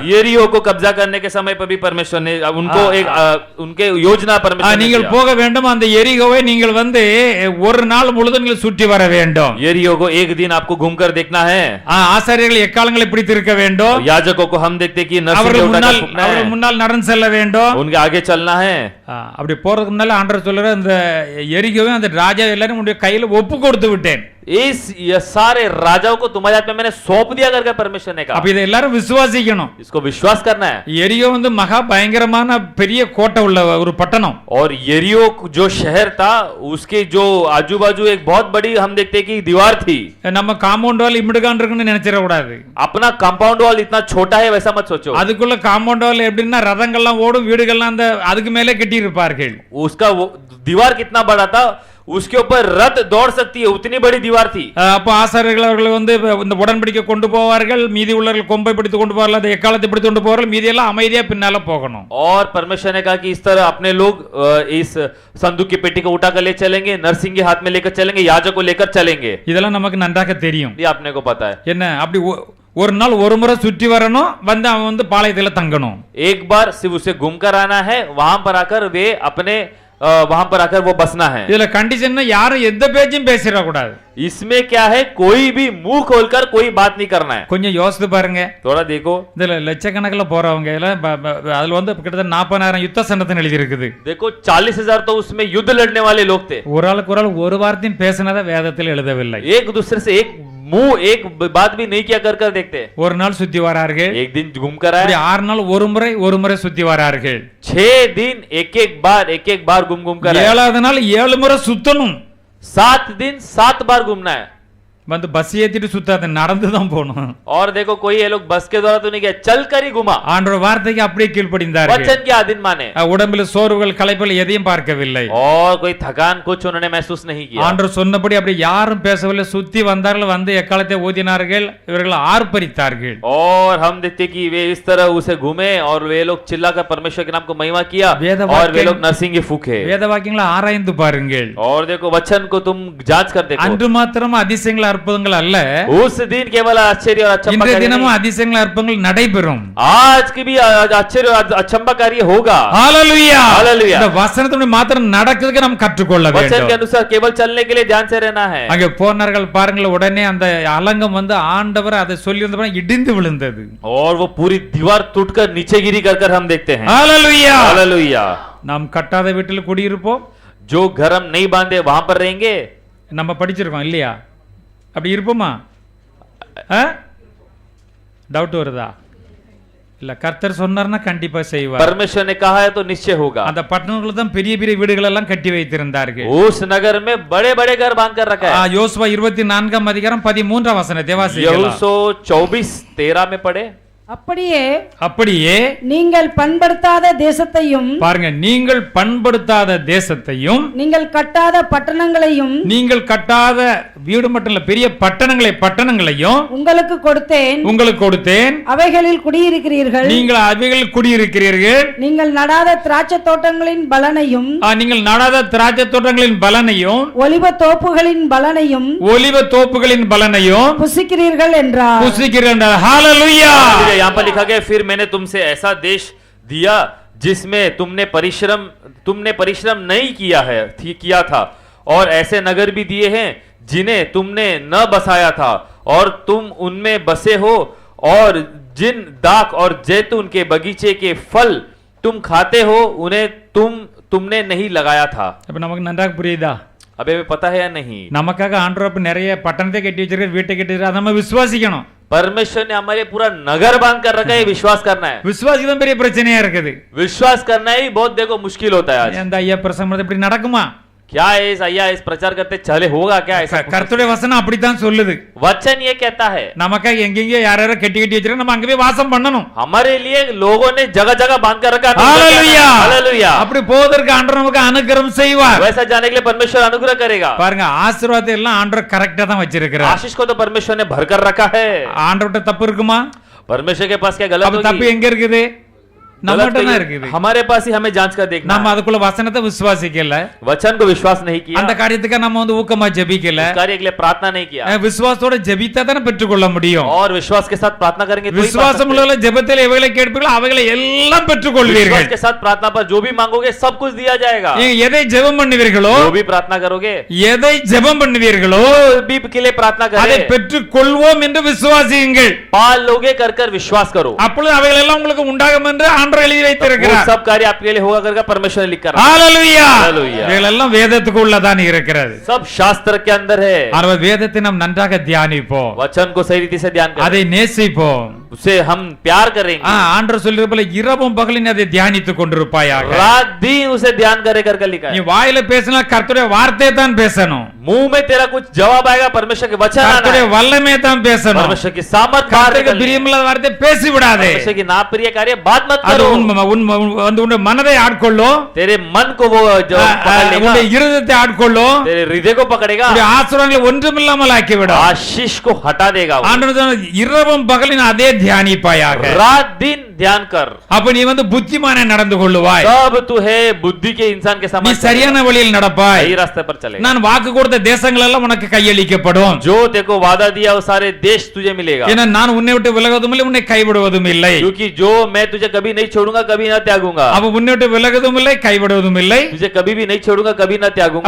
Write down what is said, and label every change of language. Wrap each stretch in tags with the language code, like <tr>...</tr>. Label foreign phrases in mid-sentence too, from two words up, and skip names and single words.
<hi>यरीहो को कब्जा करने के समय पर भी परमेश्वर ने उनको एक उनके योजना परमेश्वर</hi> <ta>நீங்கள் போக வேண்டும். அந்த எரிகோவை நீங்கள் ஒரு நாள் முழுதும் நீங்கள் சுற்றி வர வேண்டும்.</ta> <hi>यरीहो को एक दिन आपको घूमकर देखना है.</hi> <ta>ஆசாரியர்கள் எக்காலங்களை பிடித்திருக்க வேண்டும்.</ta> <hi>याजकों को हम देखते कि</hi> <ta>அவர்கள் முன்னால் நடந்து செல்ல வேண்டும்.</ta> <hi>उनके आगे चलना है.</hi> <ta>அப்படி போறதுக்கு முன்னால ஆண்டவர் சொல்றார் இந்த எரிகோவை அந்த ராஜா எல்லாரும் உடைய கையில ஒப்பு கொடுத்து விட்டேன்.</ta> <hi>इस ये सारे राजाओं को तुम्हारे हाथ में मैंने सौंप दिया करके परमेश्वर ने</hi> <ta>அப்ப</ta> <hi>कहा।</hi> <ta>இதை எல்லாரும் விசுவாசிக்கணும்.</ta> <hi>इसको विश्वास करना है।</hi> <ta>எரியோ வந்து மகா பயங்கரமான பெரிய கோட்டை உள்ள ஒரு பட்டணம்.</ta> <hi>और यरीहो जो शहर था उसके जो आजू बाजू एक बहुत बड़ी हम देखते हैं कि दीवार थी।</hi> <ta>நம்ம</ta> <en>compound wall</en> <ta>இம்மிடுகான் இருக்குன்னு நினைச்சிட கூடாது.</ta> <hi>अपना</hi> <en>compound wall</en> <hi>इतना छोटा है वैसा मत सोचो।</hi> <ta>அதுக்குள்ள</ta> <en>compound wall</en> <ta>எப்படின்னா ரதங்கள்லாம் ஓடும், வீடுகள்லாம் அந்த அதுக்கு மேலே கட்டி இருப்பார்கள்.</ta> <hi>उसका वो दीवार कितना बड़ा था, उसके ऊपर रथ दौड़ सकती है उतनी बड़ी दीवार थी।</hi> <ta>அப்போ ஆசாரியர்கள் அவர்கள் வந்து இந்த உடன்படிக்கை கொண்டு போவார்கள், மீதி உள்ளவர்கள் கொம்பை பிடித்து கொண்டு போவார்கள், அதை எக்காலத்தை பிடித்து கொண்டு போவார்கள், மீதி எல்லாம் அமைதியா பின்னால போகணும்.</ta> <hi>और परमेश्वर ने कहा कि इस तरह अपने लोग इस संदूक की पेटी को उठाकर ले चलेंगे, नरसिंह के हाथ में लेकर चलेंगे, याजक को लेकर चलेंगे।</hi> <ta>இதெல்லாம் நமக்கு நன்றாக தெரியும்.</ta> <hi>ये आपने को पता है।</hi> <ta>என்ன அப்படி ஒரு நாள் ஒரு முறை சுற்றி வரணும், வந்து அவன் வந்து பாளையத்துல தங்கணும்.</ta> <hi>एक बार सिर्फ उसे घूमकर आना है, वहां पर आकर वे अपने वहां पर आकर वो बसना है।</hi> <ta>இதுல கண்டிஷன் யாரும் எந்த பேச்சும் பேசிட கூடாது.</ta> <hi>इसमें क्या है, कोई भी मुंह खोलकर कोई बात नहीं करना है।</hi> <ta>கொஞ்சம் யோசித்து பாருங்க.</ta> <hi>थोड़ा देखो,</hi> <ta>இதுல லட்சக்கணக்கில் போறவங்க எல்லாம் அதுல வந்து கிட்டத்தட்ட 40,000 யுத்த சண்டத்தை எழுதி இருக்குது.</ta> <hi>देखो 40,000 तो उसमें युद्ध लड़ने वाले लोग थे।</hi> <ta>ஒரு ஆளுக்கு ஒரு ஆள் ஒரு வார்த்தையும் பேசினதை வேதத்தில் எழுதவில்லை.</ta> <hi>एक दूसरे से एक मुंह एक बात भी नहीं किया कर देखते।</hi> <ta>ஒரு நாள் சுத்தி வரார்கள்,</ta> <hi>एक दिन घूमकर आए,</hi> <ta>6 நாள் ஒரு முறை சுத்தி வரார்கள்,</ta> <hi>6 दिन एक एक बार घूम कर आए,</hi> <ta>7வது நாள் 7 முறை சுத்தணும்.</ta> <hi>7 दिन 7 बार घूमना है।</hi> <ta>வந்து பஸ் ஏத்திட்டு சுத்தாத, நடந்து தான் போகணும்.</ta> <hi>और देखो कोई ये लोग बस के द्वारा तो नहीं किया, चल कर ही घुमा।</hi> <ta>ஆண்டவர் வார்த்தைக்கு அப்படியே கீழ்ப்படிந்தார்கள்.</ta> <hi>वचन के अधीन माने।</hi> <ta>உடம்பில் சோர்வுகள் களைப்புகள் எதையும் பார்க்கவில்லை.</ta> <hi>और कोई थकान कुछ उन्होंने महसूस नहीं किया।</hi> <ta>ஆண்டவர் சொன்னபடி அப்படி யாரும் பேசவில்லை. சுத்தி வந்தார்கள், வந்து எக்காலத்தை ஊதினார்கள், இவர்கள் ஆர்ப்பரித்தார்கள்.</ta> <hi>और हम देखते कि वे इस तरह उसे घूमे और वे लोग चिल्लाकर परमेश्वर के नाम को महिमा किया और वे लोग नरसिंह फूके।</hi> <ta>வேத வாக்கியங்களை ஆராய்ந்து பாருங்கள்.</ta> <hi>और देखो वचन को तुम जांच कर देखो।</hi> <ta>அன்று மாத்திரம் அதிசயங்கள் அற்புதங்கள் அல்ல,</ta> <hi>उस दिन केवल आश्चर्य और अचंबा</hi> <ta>இன்றைய</ta> <hi>कार्य</hi> <ta>தினமும்</ta> <hi>नहीं,</hi> <ta>அதிசயங்கள் அற்புதங்கள் நடைபெறும்.</ta> <hi>आज की भी आश्चर्य और अचंबा कार्य होगा।</hi> <ta>ஹalleluya.</ta> <hi>Hallelujah.</hi> <ta>இந்த வசனத்தின் மாத்திரம் நடக்கிறதுக்கு நாம் கற்றுக்கொள்ள</ta> <hi>वचन के</hi> <ta>வேண்டும்.</ta> <hi>अनुसार केवल चलने के लिए ध्यान से रहना है।</hi> <ta>அங்கே போனார்கள் பாருங்கள், உடனே அந்த அலங்கம் வந்து ஆண்டவர் அதை சொல்லி இருந்தபடி இடிந்து விழுந்தது.</ta> <hi>और वो पूरी दीवार टूटकर नीचे गिरी कर हम देखते हैं।</hi> <ta>ஹalleluya.</ta> <hi>हालेलुया।</hi> <ta>நாம் கட்டாத வீட்டில் குடியிருப்போம். जो घर हम नहीं बांधे वहां पर रहेंगे। நம்ம படிச்சிருக்கோம் இல்லையா? அப்படி இருப்போமா? டவுட் வருதா? இல்ல, கர்த்தர் சொன்னார்னா கண்டிப்பா செய்வார்.</ta> <hi>परमेश्वर ने कहा है तो निश्चय होगा।</hi> <ta>அந்த பட்டணத்துல தான் பெரிய பெரிய வீடுகள் எல்லாம் கட்டி வைத்திருந்தார்கள்.</ta> <hi>उस नगर में बड़े बड़े घर बांध कर रखा है।</hi> <ta>யோசுவா 24ஆம் அதிகாரம் 13ஆம் வசனத்தை வாசிக்கலாம்.</ta> <hi>यहोशू 24:13 में पढ़े।</hi> <ta>அப்படியே நீங்கள் பண்படுத்தாத தேசத்தையும் பாருங்க, நீங்கள் பண்படுத்தாத தேசத்தையும் நீங்கள் கட்டாத பட்டணங்களையும் நீங்கள் கட்டாத வீடு மட்டும் இல்ல, பெரிய பட்டணங்களையும் உங்களுக்கு கொடுத்தேன். அவைகளில் குடியிருக்கிறீர்கள். நீங்கள் அவைகளில் குடியிருக்கிறீர்கள். நீங்கள் நடாத திராட்சை தோட்டங்களின் பலனையும் நீங்கள் நடாத திராட்சை தோட்டங்களின் பலனையும் ஒலிவ தோப்புகளின் பலனையும் புசிக்கிறீர்கள் என்றார். ஹalleluya.</ta> <hi>यहाँ पर लिखा गया, फिर मैंने तुमसे ऐसा देश दिया जिसमें तुमने परिश्रम नहीं किया था, और ऐसे नगर भी दिए हैं जिन्हें तुमने न बसाया था, और तुम उनमें बसे हो, और जिन दाख और जैतून के बगीचे के फल तुम खाते हो उन्हें तुमने नहीं लगाया था।</hi> <ta>அப்ப நமக்கு நன்றாக புரியுதா?</ta> <hi>अबे हमें पता है या नहीं?</hi> <ta>நமக்காக ஆண்டவர் நிறைய பட்டணத்தை கட்டி வச்சிருக்கார், வீட்டை கட்டி வச்சிருக்கார், அதை நம்ம விசுவாசிக்கணும்.</ta> <hi>परमेश्वर ने हमारे पूरा नगर बांध कर रखा है, विश्वास करना है।</hi> <ta>விசுவாசிதான் பெரிய பிரச்சனையா இருக்குது.</ta> <hi>विश्वास करना ही बहुत देखो मुश्किल होता है आज।</hi> <ta>அந்த ஐயா பிரசங்கம் இப்படி நடக்குமா?</ta> <hi>क्या इस प्रचार करते चले होगा क्या ऐसा?</hi> <ta>கர்த்தருடைய வசனம் அப்படித்தான் சொல்லுது.</ta> <hi>वचन ये कहता है</hi> <ta>நமக்காக எங்கெங்கே யாரோ கட்டி வச்சிருக்காங்க, நம்ம அங்க போய் வாசம் பண்ணணும்.</ta> <hi>हमारे लिए लोगों ने जगह जगह बांध कर रखा है। हालेलुया. हालेलुया।</hi> <ta>அப்படி போவதற்கு ஆண்டவர் நமக்கு அனுகிரகம் செய்வார்.</ta> <hi>वैसा जाने के लिए परमेश्वर अनुग्रह करेगा।</hi> <ta>பாருங்க, ஆசீர்வாதத்தை எல்லாம் ஆண்டவர் கரெக்ட்டா தான் வச்சிருக்கிறார்.</ta> <hi>आशीष को तो परमेश्वर ने भर कर रखा है।</hi> <ta>ஆண்டவர்ட்ட தப்பு இருக்குமா?</ta> <hi>परमेश्वर के पास क्या गलत</hi> <ta>அப்ப தப்பு</ta> <hi>होगी?</hi> <ta>எங்க இருக்குது? நம்மட்ட தான் இருக்குது.</ta> <hi>हमारे पास ही हमें जांच कर देखना।</hi> <ta>நம்ம அதுக்குள்ள வசனத்தை விசுவாசிக்கல,</ta> <hi>वचन को विश्वास नहीं किया,</hi> <ta>அந்த காரியத்துக்கு நம்ம வந்து ஊக்கமா ஜெபிக்கல,</ta> <hi>कार्य के लिए प्रार्थना नहीं किया।</hi> <ta>விசுவாசத்தோட ஜெபித்தா தான பெற்றுக்கொள்ள முடியும்.</ta> <hi>और विश्वास के साथ प्रार्थना करेंगे तो ही पा</hi> <ta>விசுவாசம்</ta> <hi>सकते हैं।</hi> <ta>உள்ள ஜெபத்தில் எவைகளை கேட்பீர்களோ அவைகளை எல்லாம் பெற்றுக்கொள்வீர்கள்.</ta> <hi>विश्वास के साथ प्रार्थना पर जो भी मांगोगे सब कुछ दिया जाएगा।</hi> <ta>நீங்க எதை ஜெபம் பண்ணுவீர்களோ,</ta> <hi>जो भी प्रार्थना करोगे,</hi> <ta>எதை ஜெபம் பண்ணுவீர்களோ</ta> <hi>जो भी के लिए प्रार्थना</hi> <ta>அதை</ta> <hi>करें,</hi> <ta>பெற்றுக்கொள்வோம் என்று விசுவாசியுங்கள்.</ta> <hi>पाल लोगे कर विश्वास करो,</hi> <ta>அப்பொழுது அவைகள் எல்லாம் உங்களுக்கு உண்டாகும் என்று ஆண்டவர் எழுதி</ta> <hi>वो</hi> <ta>வைத்திருக்கிறார்.</ta> <hi>सब कार्य आपके लिए होगा करके परमेश्वर ने लिखा रखा</hi> <ta>ஹalleluya.</ta> <hi>Hallelujah.</hi> <ta>இதெல்லாம் வேதத்துக்கு உள்ளதான் இருக்கிறது.</ta> <hi>सब शास्त्र के अंदर है</hi> <ta>ஆனால் வேதத்தை நாம் நன்றாக தியானிப்போம்,</ta> <hi>वचन को सही रीति से ध्यान करें</hi> <ta>அதை நேசிப்போம்.</ta> <hi>उसे हम प्यार करेंगे</hi> <ta>ஆண்டவர் சொல்றது போல இரவும் பகலும் அதை தியானித்துக் கொண்டிருப்பாயாக.</ta> <hi>रात दिन उसे ध्यान करे करके लिखा</hi> <ta>நீ</ta> <hi>है</hi> <ta>வாயில பேசினா கர்த்தருடைய வார்த்தையை தான் பேசணும்,</ta> <hi>मुंह में तेरा कुछ जवाब आएगा परमेश्वर के वचन आना</hi> <ta>கர்த்தருடைய</ta> <hi>है</hi> <ta>வல்லமையை தான் பேசணும்.</ta> <hi>परमेश्वर की सामर्थ बाहर</hi> <ta>கர்த்தருக்கு</ta> <hi>निकलनी है।</hi> <ta>பிரியமில்லாத வார்த்தை பேசி விடாதே.</ta> <hi>परमेश्वर की नाप्रिय कार्य बात मत</hi> <ta>அது</ta> <hi>करो</hi> <ta>வந்து உன்னுடைய மனதை ஆட்கொள்ளும்,</ta> <hi>तेरे मन को वो जो पकड़ लेगा</hi> <ta>உன்னுடைய இருதயத்தை ஆட்கொள்ளும்,</ta> <hi>तेरे हृदय को पकड़ेगा</hi> <ta>உன்னுடைய ஆசீர்வாதங்களை ஒன்றுமில்லாமல் ஆக்கிவிடும்.</ta> <hi>आशीष को हटा देगा वो।</hi> <ta>ஆண்டவர் சொன்னார், இரவும் பகலின் அதே தியானிப்பாயாக.</ta> <hi>रात दिन ध्यान कर</hi> <ta>அப்ப நீ வந்து புத்திமானை நடந்து கொள்ளுவாய்,</ta> <hi>तब तू है बुद्धि के इंसान के</hi> <ta>நீ</ta> <hi>समान</hi> <ta>சரியான வழியில் நடப்பாய்.</ta> <hi>सही रास्ते पर चलेगा</hi> <ta>நான் வாக்கு கொடுத்த தேசங்கள் எல்லாம் உனக்கு கையளிக்கப்படும்.</ta> <hi>जो तेरे को वादा दिया वो सारे देश तुझे मिलेगा</hi> <ta>ஏன்னா நான் உன்னை விட்டு விலகுவதும் இல்லை, உன்னை கைவிடுவதும் இல்லை.</ta> <hi>क्योंकि जो मैं तुझे कभी नहीं छोड़ूंगा कभी न त्यागूंगा</hi> <ta>அப்ப உன்னை விட்டு விலகுவதும் இல்லை, கைவிடுவதும் இல்லை.</ta> <hi>तुझे कभी भी नहीं छोड़ूंगा कभी न त्यागूंगा</hi>